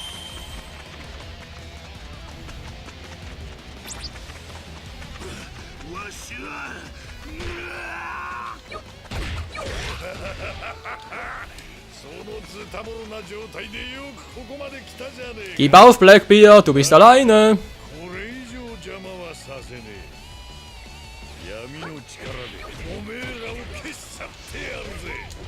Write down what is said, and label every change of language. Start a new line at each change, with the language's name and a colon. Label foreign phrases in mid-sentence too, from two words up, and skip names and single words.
Japanese: わしはそのズタボロな状態でよくここまで来たじゃねえか。
German: Gib auf, Blackbeard, du bist alleine.
Japanese: これ以上邪魔はさせねえ。闇の力でおめえらを消し去ってやるぜ。